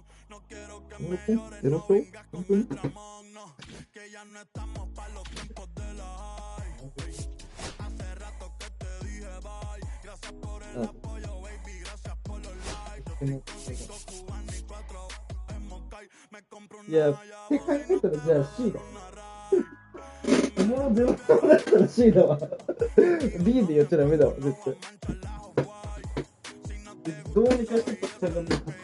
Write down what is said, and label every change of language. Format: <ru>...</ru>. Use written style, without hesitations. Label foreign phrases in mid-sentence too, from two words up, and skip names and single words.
<es>No quiero que me llores, no vengas con el dramón. No, que ya no estamos para los tiempos de la high. Hace rato que te dije bye. Gracias por el apoyo, baby, gracias por los likes. Cinco cubanos y 4 en Moscay. Me compro una llave.</es> <ja>じゃあ C だ。もうゼロだったら C だわ。B でやっちゃダメだわ、絶対。どうにかしてしゃがんで。</ja>